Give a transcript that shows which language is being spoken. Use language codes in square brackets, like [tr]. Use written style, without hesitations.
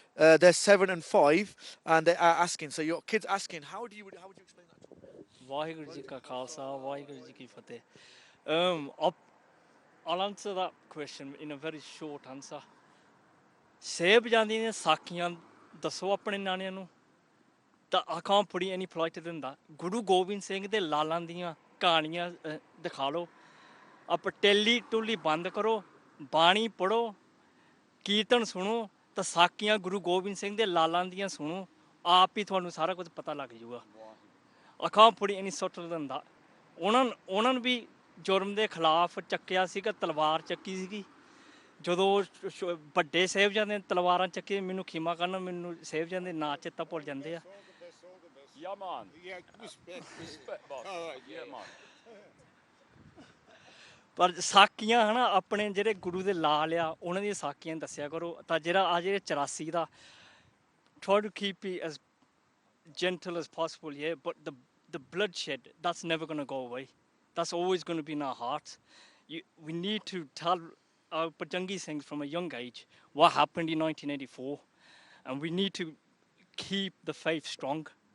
[en] They're 7 and 5, and they are asking. So your kids asking, how would you explain that? [pa] Vaheguru Ji Ka Khalsa, Vaheguru Ji Ki Fateh. [en] I'll answer that question in a very short answer. [pa] Seb ਜਾਂਦੀਆਂ ਨੇ ਸਾਖੀਆਂ ਦੱਸੋ ਆਪਣੇ ਨਿਆਣਿਆਂ ਨੂੰ ਤਾਂ [en] I can't put it any politer than that. [pa] Guru Gobind Singh ਦੇ ਲਾਲਾਂ ਦੀਆਂ ਕਹਾਣੀਆਂ ਦਿਖਾ ਲਓ। ਆਪ ਟੈਲੀ ਟੁਲੀ ਬੰਦ ਕਰੋ, ਬਾਣੀ ਪੜੋ, ਕੀਰਤਨ ਸੁਣੋ ਤਾਂ ਸਾਖੀਆਂ ਗੁਰੂ ਗੋਬਿੰਦ ਸਿੰਘ ਦੇ ਲਾਲਾਂ ਦੀਆਂ ਸੁਣੋ, ਆਪ ਹੀ ਤੁਹਾਨੂੰ ਸਾਰਾ ਕੁਝ ਪਤਾ ਲੱਗ ਜਾਊਗਾ। [en] I can't put it any subtler than that. [pa] ਉਹਨਾਂ ਨੂੰ ਵੀ ਜੁਰਮ ਦੇ ਖਿਲਾਫ ਚੱਕਿਆ ਸੀਗਾ, ਤਲਵਾਰ ਚੱਕੀ ਸੀਗੀ। ਜਦੋਂ ਵੱਡੇ ਸਾਹਿਬਜ਼ਾਦੇ ਨੇ ਤਲਵਾਰਾਂ ਚੱਕੀ, ਮੈਨੂੰ ਖੀਮਾ ਕਰਨ, ਮੈਨੂੰ ਸਾਹਿਬਜ਼ਾਦੇ ਦੇ ਨਾਂ ਚੇਤਾ ਭੁੱਲ ਜਾਂਦੇ ਆ। ਪਰ ਸਾਖੀਆਂ ਹੈ ਨਾ, ਆਪਣੇ ਜਿਹੜੇ ਗੁਰੂ ਦੇ ਲਾਲ ਆ ਉਹਨਾਂ ਦੀਆਂ ਸਾਖੀਆਂ ਦੱਸਿਆ ਕਰੋ। ਤਾਂ ਜਿਹੜਾ ਜਿਹੜੇ 84 ਦਾ [en] try to keep it as gentle as possible, yeah, but the bloodshed, that's never going to go away. That's always going to be in our hearts. We need to tell our Pachangi Singh from a young age what happened in 1984, and we need to keep the faith strong.